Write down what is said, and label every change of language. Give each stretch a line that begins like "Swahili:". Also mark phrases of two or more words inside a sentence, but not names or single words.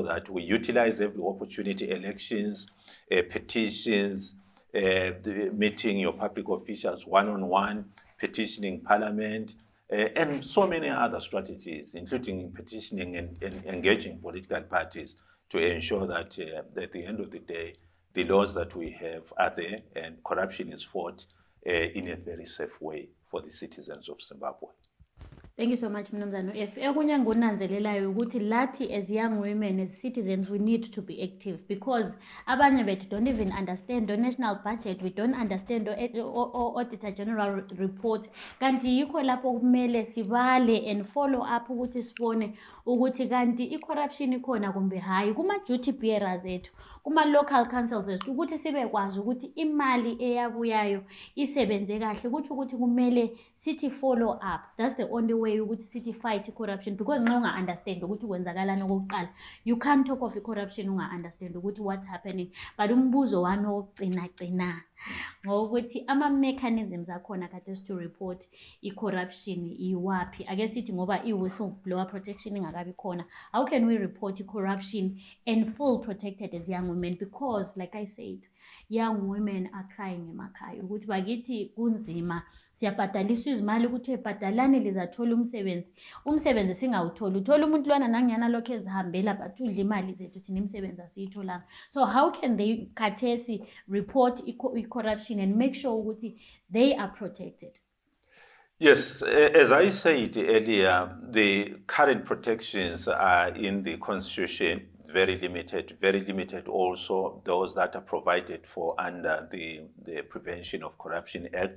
English: that we utilize every opportunity, elections, petitions, meeting your public officials one-on-one, petitioning parliament, and so many other strategies, including petitioning and engaging political parties, to ensure that at the end of the day, the laws that we have are there and corruption is fought in a very safe way for the citizens of Zimbabwe. Thank you so much, Mnumzane Effie.
North Ndebele: Okunye engikunanzelelayo ukuthi lathi
English: as young women, as citizens, we need to be active because
North Ndebele: abanye bethu
English: don't even understand the national budget, we don't understand the Auditor General report.
North Ndebele: Kanti yikho lapho kumele sibale
English: and follow up
North Ndebele: ukuthi sibone ukuthi kanti i-corruption ikhona kumbe hayi kuma-duty bearers ethu, kuma-local councils ethu, ukuthi sibekwazi ukuthi imali eyabuyayo isebenze kahle, ukuthi kumele sithi
English: follow up. That's the only way
North Ndebele: ukuthi sithi
English: fight corruption, because
North Ndebele: nxa unga-understand ukuthi kwenzakalani okokuqala,
English: you can't talk of corruption
North Ndebele: unga-understand ukuthi
English: what's happening.
North Ndebele: But umbuzo wami wokugcina ngokuthi ama-mechanisms akhona khathesi
English: to report
North Ndebele: i-corruption iwaphi. Ake sithi ngoba i-whistleblower protection ingakabi khona,
English: how can we report corruption and feel protected as young women? Because like I said, young women are crying
North Ndebele: emakhaya ukuthi bakithi kunzima, siyabhadaliswa izimali ukuthi ebhadalani lizathola umsebenzi singawutholi, uthola umuntu lwana nangiyana lokho ezihambela but udla imali zethu thina imisebenzi asiyitholanga.
English: So how can they khathesi report corruption and make sure ukuthi they are protected? Yes, as I said earlier, the current protections are in the Constitution, very limited also those that are provided for under the Prevention of Corruption Act.